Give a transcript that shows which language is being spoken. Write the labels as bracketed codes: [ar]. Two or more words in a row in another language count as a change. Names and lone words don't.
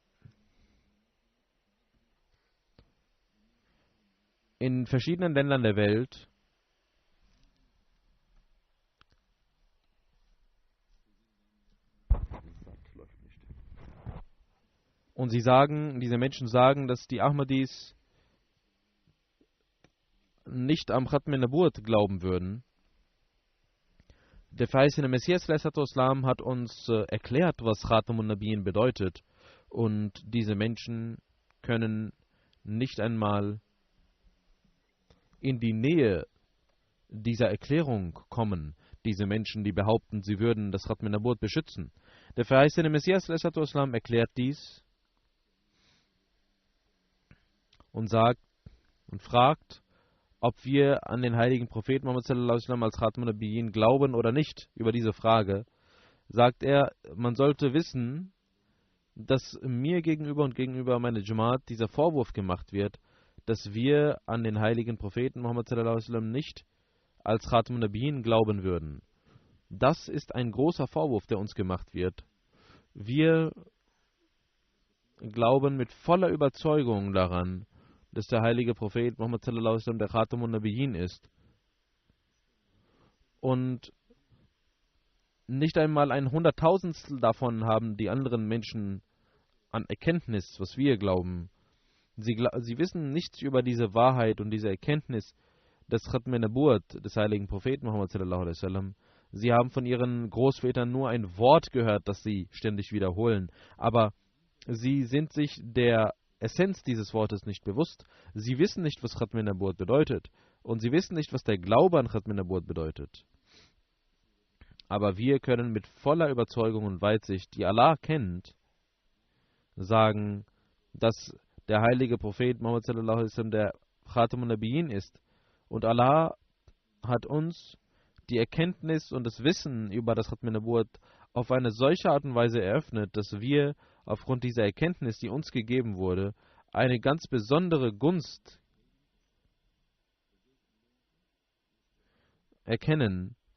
[de] in verschiedenen Ländern der Welt und diese Menschen sagen, dass die Ahmadis nicht am [ar] ختم النبوة [de] glauben würden. Der verheißene Messias [ar] صلى الله عليه وسلم [de] hat uns erklärt, was [ar] خاتم النبيين [de] bedeutet, und diese Menschen können nicht einmal in die Nähe dieser Erklärung kommen. Diese Menschen, die behaupten, sie würden das [ar] ختم النبوة [de] beschützen. Der verheißene Messias [ar] صلى الله عليه وسلم [de] erklärt dies und sagt und fragt, ob wir an den heiligen Propheten Muhammad [ar] صلى الله عليه وسلم [de] als [ar] خاتم النبيين [de] glauben oder nicht. Über diese Frage sagt er, man sollte wissen, dass mir gegenüber und gegenüber meiner Jamaat dieser Vorwurf gemacht wird, dass wir an den heiligen Propheten Muhammad [ar] صلى الله عليه وسلم [de] nicht als [ar] خاتم النبيين [de] glauben würden. Das ist ein großer Vorwurf, der uns gemacht wird. Wir glauben mit voller Überzeugung daran, dass der heilige Prophet Muhammad [ar] صلى الله عليه وسلم [de] der [ar] خاتم النبيين [de] ist. Und nicht einmal ein Hunderttausendstel davon haben die anderen Menschen an Erkenntnis, was wir glauben. Sie wissen nichts über diese Wahrheit und diese Erkenntnis des [ar] ختم النبوة [de] des heiligen Propheten Muhammad [ar] صلى الله عليه وسلم. [de] Sie haben von ihren Großvätern nur ein Wort gehört, das sie ständig wiederholen, aber sie sind sich der Essenz dieses Wortes nicht bewusst. Sie wissen nicht, was [ar] ختم النبوة [de] bedeutet, und sie wissen nicht, was der Glaube an [ar] ختم النبوة [de] bedeutet. Aber wir können mit voller Überzeugung und Weitsicht, die Allah kennt, sagen, dass der heilige Prophet Muhammad [ar] صلى الله عليه وسلم [de] der [ar] خاتم النبيين [de] ist, und Allah hat uns die Erkenntnis und das Wissen über das [ar] ختم النبوة [de] auf eine solche Art und Weise eröffnet, dass wir aufgrund dieser Erkenntnis, die uns gegeben wurde, eine ganz besondere Gunst erkennen.